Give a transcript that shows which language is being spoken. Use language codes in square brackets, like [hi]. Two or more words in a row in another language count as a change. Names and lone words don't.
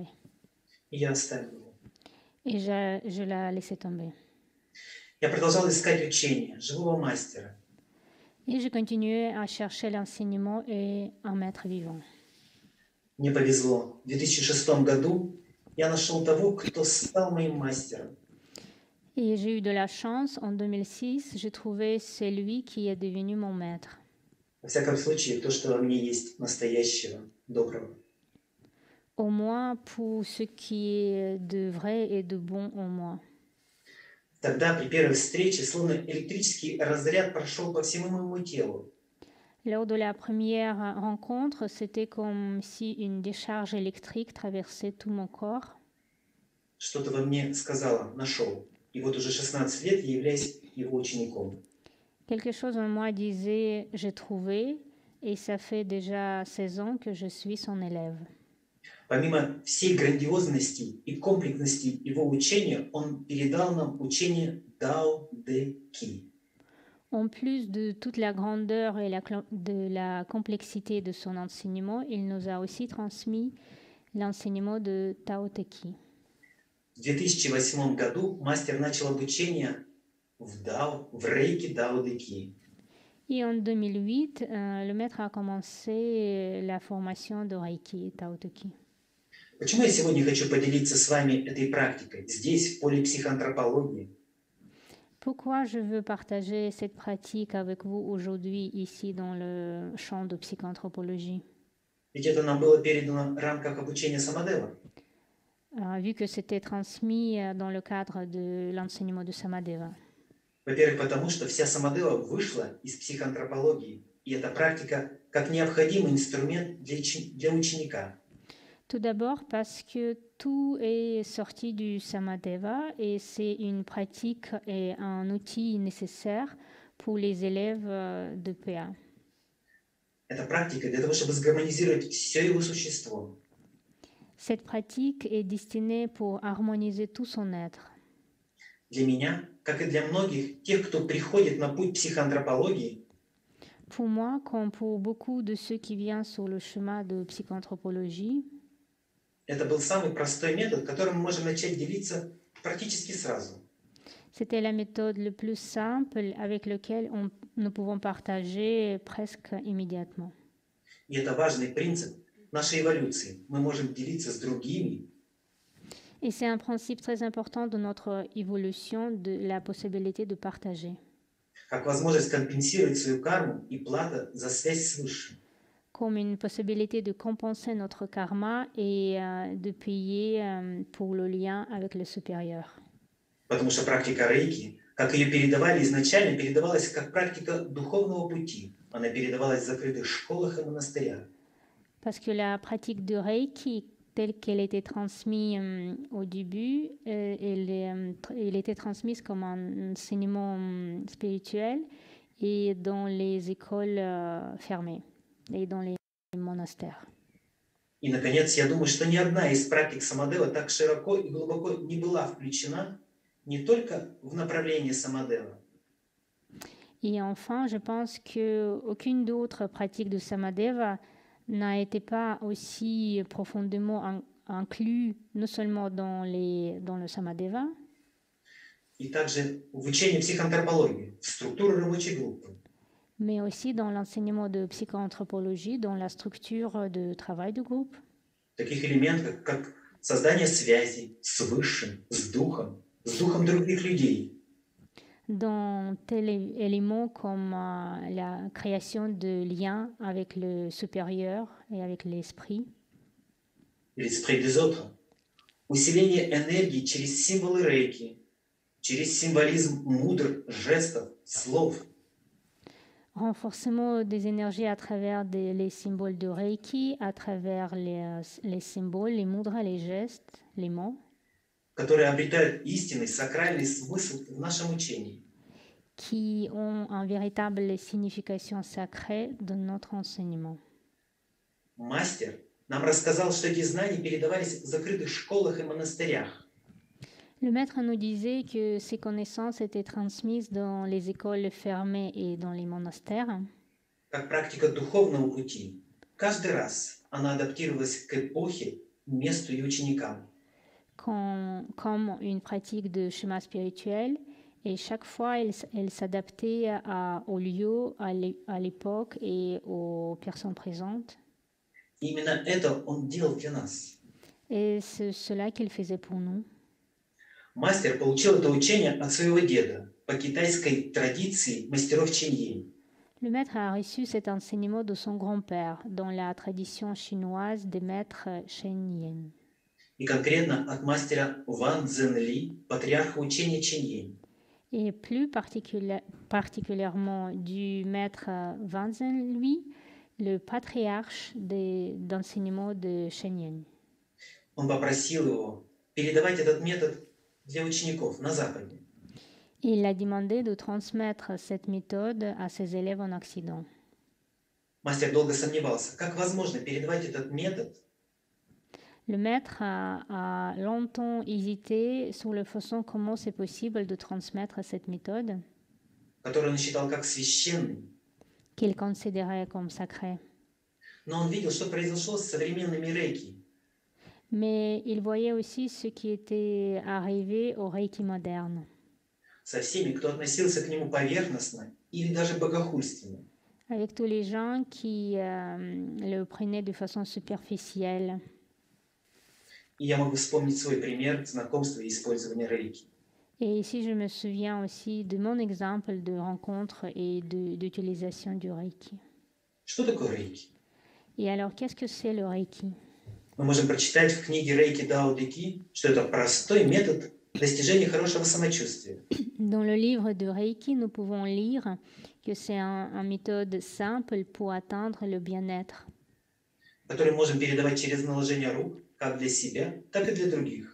[ru] И я оставил его. [fr] Et je l'ai laissé tomber. [ru] Я продолжал искать учения, живого мастера. [fr] Et je continuais à chercher l'enseignement et un maître vivant. [ru] Мне повезло. В 2006 году я нашел того, кто стал моим мастером. [fr] Et j'ai eu de la chance. En 2006, j'ai trouvé celui qui est devenu mon maître. [ru] Во всяком случае, то, что во мне есть настоящего, доброго. [fr] Au moins pour ce qui est de vrai et de bon en moi. [ru] Тогда при первой встрече словно электрический разряд прошел по всему моему телу. [fr] Lors de la première rencontre, c'était comme si une décharge électrique traversait tout mon corps. [ru] Что-то во мне сказала, нашел. И вот уже 16 лет я являюсь его учеником. [fr] Quelque chose en moi disait, j'ai trouvé, et ça fait déjà 16 ans que je suis son élève. [ru] Помимо всей грандиозности и комплексности его учения, он передал нам учение Дао Дэ Ки. [fr] En plus de toute la grandeur et de la complexité de son enseignement, il nous a aussi transmis l'enseignement de Tao Te Chi. [ru] В 2008 году мастер начал обучение в рейке Дао Дэ Ки. [fr] Et en 2008, le maître a commencé la formation de Reiki Tao Te Chi. [ru] Почему я сегодня хочу поделиться с вами этой практикой здесь, в поле психоантропологии? [fr] Pourquoi je veux partager cette pratique avec vous aujourd'hui, ici, dans le champ de psychoanthropologie? [ru] Ведь это нам было передано в рамках обучения Самадева. [fr] Vu que c'était transmis dans le cadre de l'enseignement de Samadeva. [ru] Во-первых, потому что вся Самадева вышла из психоантропологии, и эта практика как необходимый инструмент для ученика. [fr] Tout d'abord parce que tout est sorti du Samadeva et c'est une pratique et un outil nécessaire pour les élèves de PA. [ru] Эта практика для того, чтобы сгармонизировать все его существо. [fr] Cette pratique est destinée pour harmoniser tout son être. [ru] Для меня, как и для многих тех, кто приходит на путь психоантропологии, [fr] pour moi, comme pour beaucoup de ceux qui viennent sur le chemin de psychoanthropologie, [ru] это был самый простой метод, которым мы можем начать делиться практически сразу. [fr] C'était la méthode la plus simple avec laquelle nous pouvons partager presque immédiatement. [ru] И это важный принцип нашей эволюции. Мы можем делиться с другими. [fr] Et c'est un principe très important de notre évolution, de la possibilité de partager. [ru] Как возможность компенсировать свою карму и плата за связь с Высшим. [fr] Comme une possibilité de compenser notre karma et de payer pour le lien avec le supérieur. [ru] Потому что практика рейки, как ее передавали изначально, передавалась как практика духовного пути. Она передавалась в закрытых школах и монастырях. [fr] Parce que la pratique de Reiki, telle qu'elle était transmise au début, elle était transmise comme un enseignement spirituel et dans les écoles fermées et dans les monastères. [ru] И, наконец, я думаю, что ни одна из практик Самадева так широко и глубоко не была включена не только в направление Самадева. [fr] Et enfin, je pense qu'aucune d'autre pratique de Samadeva n'a été pas aussi profondément inclus non seulement dans le Samadeva, [ru] и также в учении психоантропологии, в структуру рабочей группы. [fr] Mais aussi dans l'enseignement de psychoanthropologie, dans la structure de travail de groupe. [ru] Таких элементов, как создание связи с Высшим, с Духом других людей. [fr] Dans tels éléments comme la création de liens avec le supérieur et avec l'esprit. L'esprit des autres. [ru] Усиление энергии через символы рейки, через символизм мудр, жестов, слов. [fr] Renforcement des énergies à travers les symboles de Reiki, à travers les symboles, les mudras, les gestes, les mots. [ru] которые обретают истинный сакральный смысл в нашем учении. [fr] qui ont une véritable signification sacrée de notre enseignement. [ru] Мастер нам рассказал, что эти знания передавались в закрытых школах и монастырях. [fr] Le maître nous disait que ces connaissances étaient transmises dans les écoles fermées et dans les monastères. [ru] Как практика духовного пути, каждый раз она адаптировалась к эпохе, месту и ученикам. [fr] Comme une pratique de chemin spirituel, et chaque fois elle s'adaptait au lieu, à l'époque et aux personnes présentes. [ru] И именно это он делал для нас. [fr] Et c'est cela qu'il faisait pour nous. [ru] Мастер получил это учение от своего деда по китайской традиции мастеров Чиньин. [fr] Le maître a reçu cet enseignement de son grand-père dans la tradition chinoise des maîtres Shen Yin. [ru] И конкретно от мастера Ван Цзэнли, патриарха учения Чиньин. [fr] Et plus particulièrement du maître Wang Zhenli, le patriarche d'enseignement de Shen Yin. [ru] Он попросил его передавать этот метод для учеников на Западе. [fr] Il a demandé de transmettre cette méthode à ses élèves en Occident. [ru] Мастер долго сомневался, как возможно передавать этот метод. [fr] Le maître a longtemps hésité sur la façon comment c'est possible de transmettre cette méthode, [ru] который он считал как священный. [fr] qu'il considérait comme sacrée. [ru] Но он видел, что произошло с современными рейки. [fr] Mais il voyait aussi ce qui était arrivé au Reiki moderne. [ru] Со всеми, кто относился к нему поверхностно или даже богохульственно. [fr] Avec tous les gens qui le prenaient de façon superficielle. [ru] И я могу вспомнить свой пример знакомства и использования рейки. [fr] Et ici, je me souviens aussi de mon exemple de rencontre et d'utilisation du Reiki. [ru] Что такое рейки? [fr] Et alors, qu'est-ce que c'est le Reiki? [ru] Мы можем прочитать в книге Рейки Дао Дэ Ки, что это простой метод достижения хорошего самочувствия. [fr] Dans le livre de Reiki, nous pouvons lire que c'est une méthode simple pour atteindre le bien-être. [ru] Который можем передавать через наложение рук, как для себя, так и для других.